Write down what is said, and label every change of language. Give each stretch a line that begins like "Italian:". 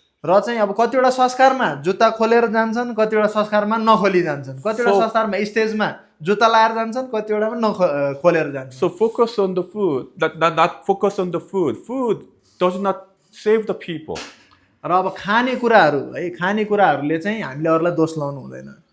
Nepali: र चाहिँ अब कतिवटा संस्कारमा जुत्ता खोलेर जान्छन्, कतिवटा संस्कारमा नखोली जान्छन्, कतिवटा
English: So-
Nepali: संस्कारमा स्टेजमा जुत्ता लाएर जान्छन्, कतिवटामा खोलेर जान्छन्।
English: So focus on the food, not focus on the food. Food does not save the people.
Nepali: र अब खाने कुराहरू है, खाने कुराहरूले चाहिँ हामीले अरूलाई दोष लाउनु हुँदैन।